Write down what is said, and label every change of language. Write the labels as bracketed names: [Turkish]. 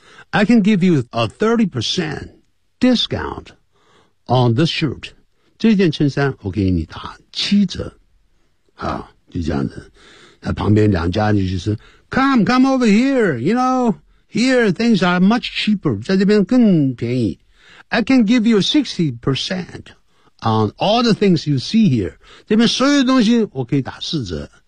[English] I can give you a 30% discount on this shirt. [Chinese] 这件衬衫我给你打七折。好就这样子。那旁边两家就是 [English] come over here, you know, here things are much cheaper, [Chinese] 在这边更便宜。 [English] I can give you 60% on all the things you see here. [Chinese] 这边所有东西我可以打四折。